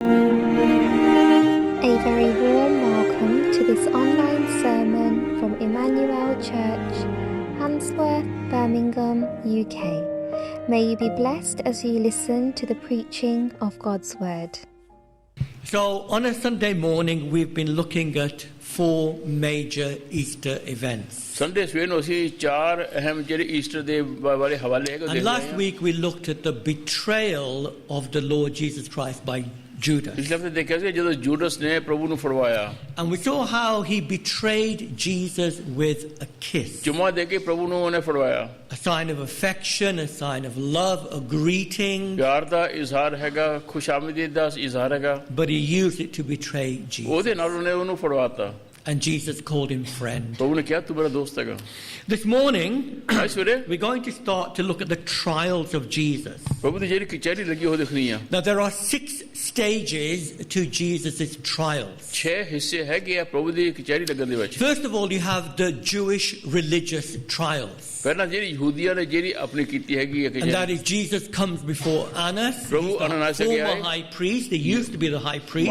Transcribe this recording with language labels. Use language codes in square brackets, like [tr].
[en] very warm welcome to this online sermon from Emmanuel Church, Handsworth, Birmingham, UK. May you be blessed as you listen to the preaching of God's Word. So on a Sunday morning, we've been looking at 4 major Easter events. [pa] Sunday सवेर ਨੂੰ ਅਸੀਂ 4 ਅਹਿਮ ਜਿਹੜੇ Easter ਦੇ ਬਾਰੇ ਹਵਾਲੇ ਹੈਗੇ [en] And last week we looked at the betrayal of the Lord Jesus Christ by Judas. [pa] ਪਿਛਲੇ ਹਫਤੇ ਦੇਖਿਆ ਸੀ ਜਦੋਂ ਜੂਡਸ ਨੇ ਪ੍ਰਭੂ ਨੂੰ ਫੜਵਾਇਆ [en] And we saw how he betrayed Jesus with a kiss. [pa] ਚੁੰਮਾ ਦੇ ਕੇ ਪ੍ਰਭੂ ਨੂੰ ਉਹਨੇ ਫੜਵਾਇਆ [en] A sign of affection, a sign of love, a greeting. [pa] ਪਿਆਰ ਦਾ ਇਜ਼ਹਾਰ ਹੈਗਾ ਖੁਸ਼ਾਮਦੀਦ ਦਾ ਇਜ਼ਹਾਰ ਹੈਗਾ [en] But he used it to betray Jesus. [pa] ਉਹਦੇ ਨਾਲ ਉਹਨੇ ਉਹਨੂੰ ਫੜਵਾਤਾ [en] And Jesus called him friend. [pa] ਪ੍ਰਭੂ ਨੇ ਕਿਹਾ ਤੂੰ ਮੇਰਾ ਦੋਸਤ ਹੈਗਾ [en] This morning, [pa] ਅੱਜ ਸਵੇਰੇ [en] we're going to start to look at the trials of Jesus. [pa] ਪ੍ਰਭੂ ਦੀ ਜਿਹੜੀ ਕਚਹਿਰੀ ਲੱਗੀ ਉਹ ਦੇਖਣੀ ਆ [en] Now there are 6 stages to Jesus' trials. [pa] 6 ਹਿੱਸੇ ਹੈਗੇ ਆ ਪ੍ਰਭੂ ਦੀ ਕਚਹਿਰੀ ਲੱਗਣ ਦੇ ਵਿੱਚ [en] First of all, you have the Jewish religious trials. [pa] ਪਹਿਲਾਂ ਜਿਹੜੀ ਯਹੂਦੀਆਂ ਨੇ ਜਿਹੜੀ ਆਪਣੀ ਕੀਤੀ ਹੈਗੀ ਹੈ [en] And that is Jesus comes before Annas. [pa] ਪ੍ਰਭੂ [en] He's the [pa] ਅਨਾਨਾਸ ਗਿਆ [en] former high priest. He used to be the high priest.